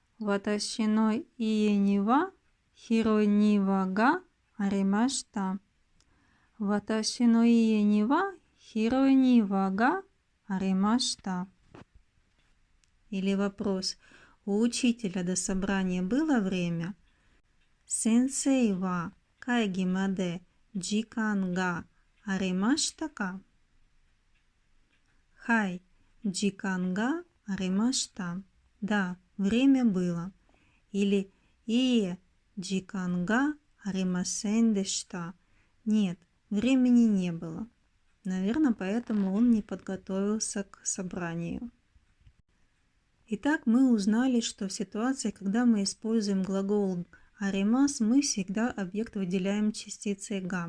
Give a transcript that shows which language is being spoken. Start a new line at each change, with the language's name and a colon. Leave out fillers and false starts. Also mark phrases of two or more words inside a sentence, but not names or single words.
Japanese: 私の家には広い庭がありました. 私の家には広い庭がありました.
Russian: Или вопрос. У учителя до собрания было время?
Japanese: 先生は会議まで時間がありましたか? はい、時間がありました.
Russian: Да, время было. Или
Japanese: いいえ時間がありませんでした.
Russian: Нет, времени не было. Наверное, поэтому он не подготовился к собранию. Итак, мы узнали, что в ситуации, когда мы используем глагол аримас, мы всегда объект выделяем частицей га.